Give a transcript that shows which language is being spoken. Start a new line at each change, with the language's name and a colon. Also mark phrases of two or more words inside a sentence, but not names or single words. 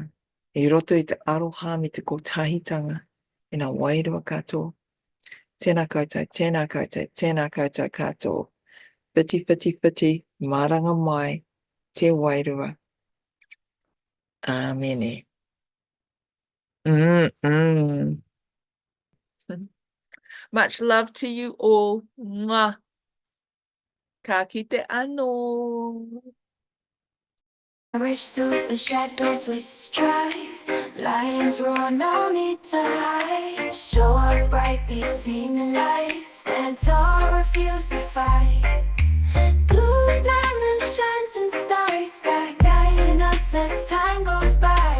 Māori: I roto I te aroha me te kotahitanga, I ngā wairua katoa. Tēnā koutou, tēnā koutou, tēnā koutou katoa. Whiti, whiti, whiti, maranga mai, te wairua. Āmene. Mm.
English: Much love to you all. Mwah.
Māori: Ka kite anō.
English: I wish through the shadows we strive. Lions roar, no need to hide. Show up bright, be seen in light. Stand tall, refuse to fight. Blue diamond shines in starry sky, guiding us as time goes by.